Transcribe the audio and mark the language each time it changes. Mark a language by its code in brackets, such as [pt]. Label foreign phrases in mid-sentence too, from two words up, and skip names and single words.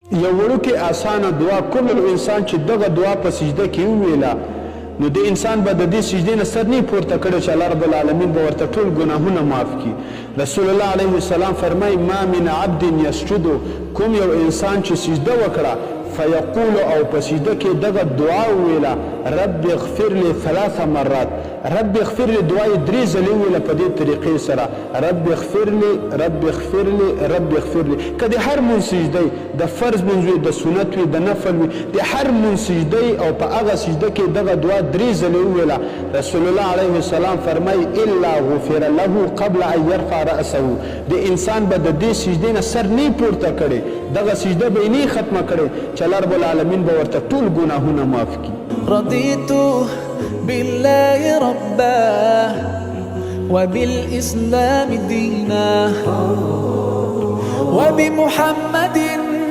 [ps] یو وړوکې اسانه دعا کوم انسان چې دغه دعا په سجده کې وویله نو د انسان به د دې سجدې نه سر نه پورته کړی چې الله رب العالمین به ورته ټول ګناهونه معاف کړي. رسول الله علیه السلام فرمایي [ar] ما من عبد یسجد، [ps] کوم یو انسان چې سجده وکړه فیقول او په سجده کې دغه دعا وویله [ar] رب اغفر لی 3 مرات، رب اغفر لی [ps] دعا یې 3 ځلې وویله په دې طریقې سره [ar] رب اغفر لی رب اغفر لی رب اغفر لی. [ps] که د هر مونځ سجده د فرض مونځ وي، د سنت وي، د نفل وي، د هر مونځ سجده او په هغه سجده کې دغه دعا 3 ځلې وویله رسول الله علیه السلام فرمایي [ar] الا غفر له قبل ان يرفع رأسه، [ps] د انسان به د دې سجدې نه سر نه پورته کړي، دغه سجده به یې نه ختمه کړي چې الله رب العالمین به ورته ټول ګناهونه معاف کړي. [ar] رضيت بالله ربا وبالإسلام دينا وبمحمد